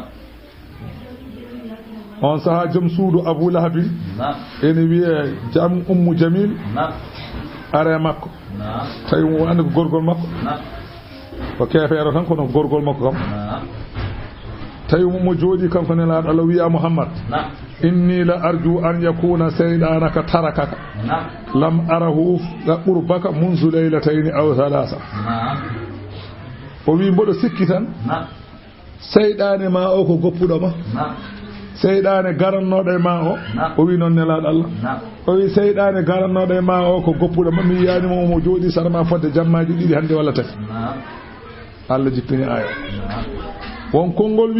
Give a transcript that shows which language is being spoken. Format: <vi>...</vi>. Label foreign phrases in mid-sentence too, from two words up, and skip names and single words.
<ff>on saha jom suudu Abu Lahab ene wiye jam Ummu Jamil are makko tawi mo andi ko gorgol makko ko kefeero tan kono gorgol makko kam tawi mo jooɗi kanko nelaaɗo Allah wiya Muhammad</ff> <ar>إني لأرجو أن يكون شيطانك تركك لم أره قربك منذ ليلتين أو ثلاثة</ar> <ff>o wi mboɗo sikki tan seyɗane ma o ko goppuɗo ma seyɗane garannoɗo e ma o wi noon nelaaɗo Allah o wi seyɗane garannoɗo e ma o ko goppuɗo ma mi yiyanimo omo jooɗi sarma fodde jammaji ɗiɗi hande walla tati Allah jippini aya won konngol wi</ff>